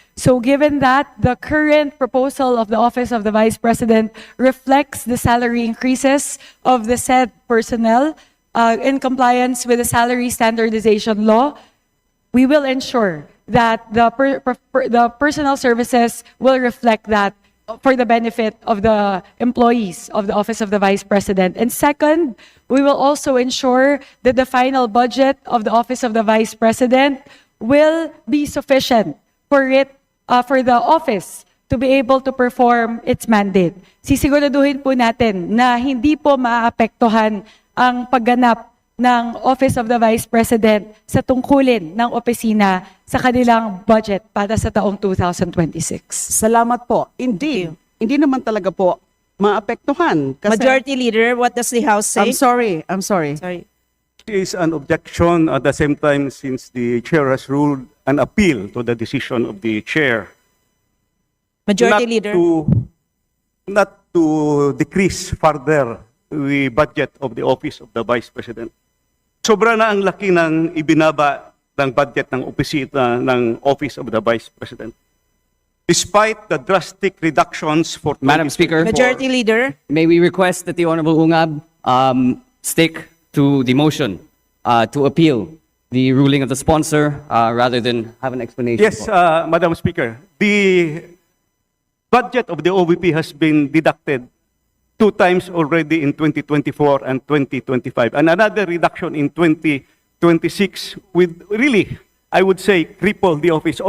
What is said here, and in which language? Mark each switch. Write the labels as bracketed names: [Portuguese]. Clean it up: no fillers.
[English] So given that the current proposal of the Office of the Vice President reflects the salary increases of the said personnel in compliance with the salary standardization law, we will ensure that the personnel services will reflect that for the benefit of the employees of the Office of the Vice President. And second, we will also ensure that the final budget of the Office of the Vice President will be sufficient for the office to be able to perform its mandate. [Filipino] Sisiguraduhin po natin na hindi po maapektuhan ang pagganap ng Office of the Vice President sa tungkulin ng opisina sa kanilang budget para sa taong 2026. Salamat po. Indeed, hindi naman talaga po maapektuhan. Kasi, [English] Majority Leader, what does the House say? I'm sorry. Sorry. Is an objection at the same time since the chair has ruled an appeal to the decision of the chair. Majority Leader. Not to decrease further the budget of the Office of the Vice President. [Filipino] Sobra na ang laki ng ibinaba ng budget ng opisina ng Office of the Vice President. [English] Despite the drastic reductions for Madam Speaker, Majority Leader. may we request that the Honorable Ungab stick to the motion to appeal the ruling of the sponsor rather than have an explanation? Yes, [Filipino] po. [English] Madam Speaker. The budget of the OVP has been deducted 2 times already in 2024 and 2025, and another reduction in 2026 with really, I would say, cripple the office.